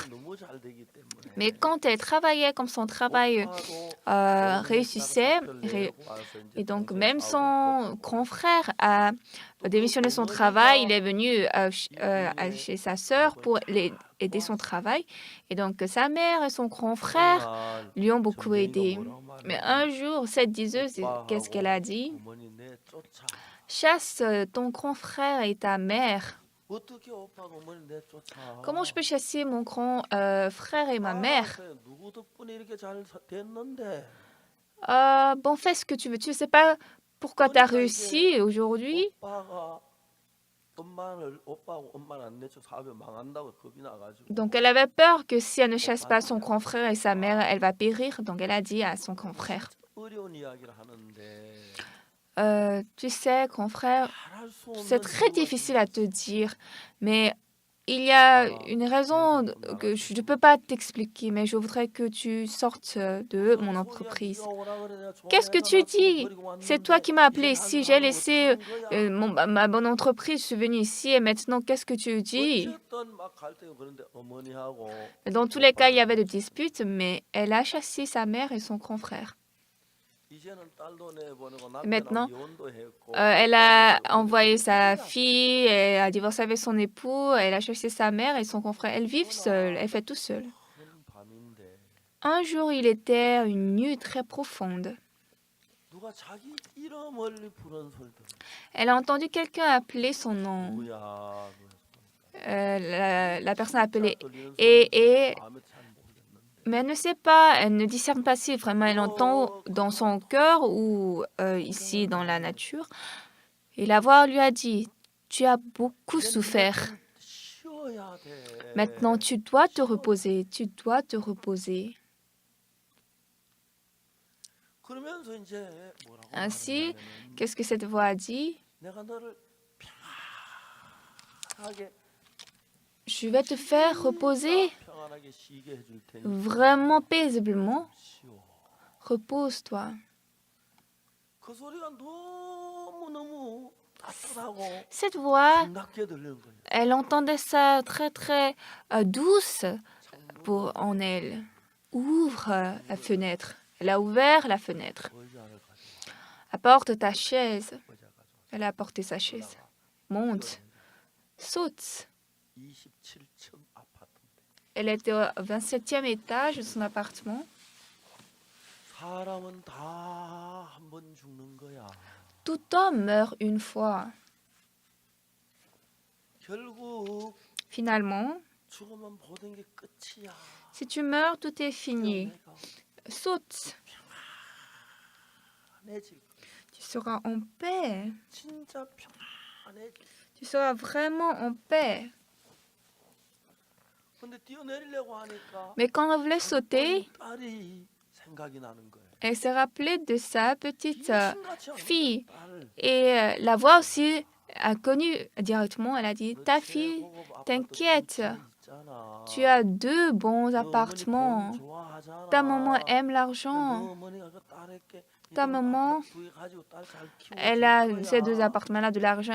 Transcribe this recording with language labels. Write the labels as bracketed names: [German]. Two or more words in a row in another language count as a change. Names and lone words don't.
[French] Mais quand elle travaillait, comme son travail réussissait, et donc même son grand frère a démissionné son travail, il est venu chez sa sœur pour aider son travail. Et donc sa mère et son grand frère lui ont beaucoup aidé. Mais un jour, cette diseuse, qu'est-ce qu'elle a dit? chasse ton grand frère et ta mère. [Korean] 어떻게 오빠가 어머니 내쫓아? [French] Comment je peux chasser mon grand frère et ma mère? [Korean] 그래, 누구 덕분에 이렇게 잘 됐는데? [French] Bon, fais ce que tu veux. Tu ne sais pas pourquoi tu as réussi aujourd'hui. [Korean] 오빠가 오빠하고 엄마를 안 내쫓아 사업이 망한다고 겁이 나가지고. [French] Donc, elle avait peur que si elle ne chasse pas son grand frère et sa mère, elle va périr. Donc, elle a dit à son grand frère, [Korean] 어려운 이야기를 하는데 [French] tu sais, grand frère, [Korean] 말할 수 [French] c'est [Korean] 없는 [French] très [Korean] 이유가 [French] difficile à te dire, mais il y a une raison que je ne peux pas t'expliquer, mais je voudrais que tu sortes de mon entreprise. Qu'est-ce que tu dis? C'est toi qui m'as appelé ici, j'ai laissé ma bonne entreprise, je suis venue ici et maintenant qu'est-ce que tu dis? [Korean] 어쨌든 막 갈등이 그런데 어머니하고 [French] Dans tous les cas, il y avait des disputes, mais elle a chassé sa mère et son grand frère. [Korean] 이제는 딸도 내보내고 [French] Maintenant, [Korean] 남편하고 이혼도 했고 [French] elle a envoyé sa fille, elle a divorcé avec son époux, elle a chassé sa mère et son grand frère. Elles vivent seules, elle fait tout seule. [Korean] 큰 밤인데 [French] Un jour, il était une nuit très profonde. [Korean] 누가 자기 이름을 부르는 소리 들어. [French] Elle a entendu quelqu'un appeler son nom. [Korean] 누구야? [French] La personne appelée [Korean] 들리는 [French] et [Korean] 마음에 잘 모르겠는데. [French] mais elle ne sait pas, elle ne discerne pas si vraiment elle entend dans son cœur ou ici dans la nature. Et la voix lui a dit, tu as beaucoup souffert. [Korean] 쉬어야 돼. [French] Maintenant, tu dois te reposer, tu dois te reposer. [Korean] 그러면서 이제 뭐라고 [French] Ainsi, [Korean] 말하냐면은 [French] qu'est-ce que cette voix a dit? [Korean] 내가 너를 편하게 [French] Je vais te faire reposer [Korean] 평안하게 쉬게 해줄 테니 [French] vraiment paisiblement. [Korean] 쉬어. [French] Repose-toi. [Korean] 그 소리가 너무너무 따뜻하고 [French] Cette voix, [Korean] 반갑게 들리는 거예요. [French] elle entendait ça très très douce en elle. Ouvre la fenêtre. Elle a ouvert la fenêtre. [Korean] 의자를 가지고 [French] Apporte ta chaise. [Korean] 의자 가지고 [French] Elle a apporté sa chaise. Monte. Saute. [Korean] 27층 아파트인데 [French] Elle était au 27e étage de son appartement. [Korean] 사람은 다 한 번 죽는 거야. [French] Tout homme meurt une fois. [Korean] 결국 [French] Finalement, [Korean] 죽으면 모든 게 끝이야. [French] si tu meurs, tout est fini. [Korean] 내가 [French] Saute. [Korean] 편해질 거야. [French] Tu seras en paix. [Korean] 진짜 편안해질 거야. [French] Tu seras vraiment en paix. [Korean] 근데 뛰어내리려고 하니까 [French] Mais quand elle voulait sauter, [Korean] 딸이 생각이 나는 거예요. [French] elle s'est rappelée de sa petite [Korean] 귀신같이 [French] fille. [Korean] 딸. [French] Et la voix aussi a connu directement. Elle a dit, ta fille, t'inquiète. Tu as 2 bons appartements. Ta maman aime l'argent. Ta maman, elle a ces 2 appartements-là de l'argent.